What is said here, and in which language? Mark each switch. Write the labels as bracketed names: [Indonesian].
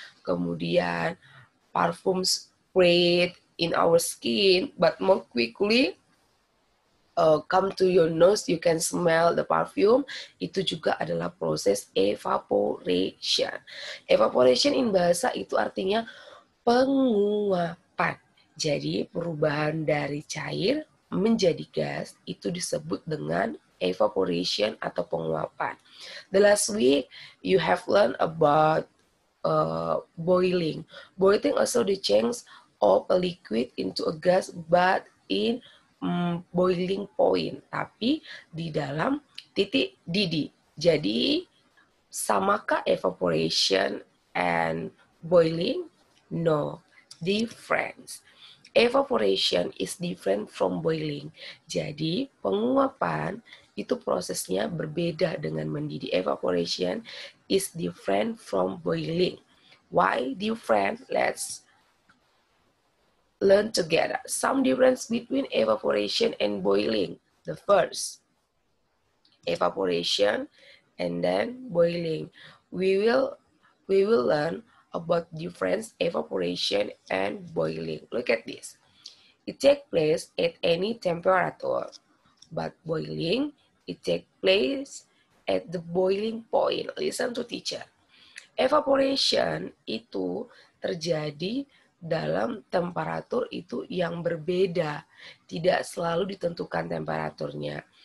[English] Kemudian parfum sprayed in our skin, but more quickly come to your nose, you can smell the perfume. [Indonesian] Itu juga adalah proses evaporation. Evaporation in bahasa itu artinya penguapan. Jadi perubahan dari cair menjadi gas itu disebut dengan evaporation atau penguapan. [English] The last week you have learned about boiling. Boiling also the change of a liquid into a gas, but in boiling point, tapi di dalam titik didih. [Indonesian] Jadi samakah evaporation and boiling? [English] No, difference. Evaporation is different from boiling. [Indonesian] Jadi penguapan itu prosesnya berbeda dengan mendidih. [English] Evaporation is different from boiling. Why different? Let's learn together. Some difference between evaporation and boiling. The first, evaporation and then boiling. We will learn about difference evaporation and boiling. Look at this. It takes place at any temperature, but boiling, it takes place at the boiling point. Listen to teacher. [Indonesian] Evaporation itu terjadi dalam temperatur itu yang berbeda, tidak selalu ditentukan temperaturnya.